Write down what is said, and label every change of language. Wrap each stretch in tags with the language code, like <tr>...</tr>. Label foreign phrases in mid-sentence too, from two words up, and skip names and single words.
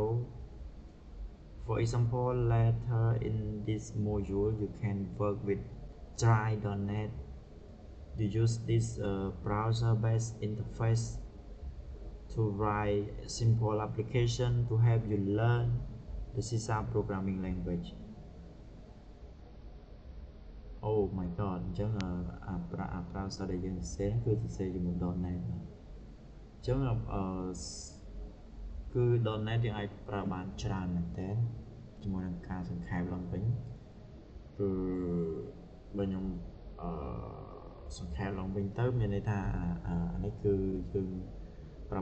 <en>For example, later in this module, you can work with Try.NET. You use this browser-based interface to write simple application to help you learn the C# programming language. Oh my god,</en> <km>អញ្ចឹងbrowser ដែលយើងសរសេរគឺសរសេរជាមួយ .NET អញ្ចឹងគឺ .NET យើងអាចប្រើបានច្រើនមែនតើជាមួយ នឹងការសង្ខេបឡើងវិញគឺបើខ្ញុំសង្ខេបឡើងវិញទៅមានន័យថាអានេះគឺយើងប្រើ</km>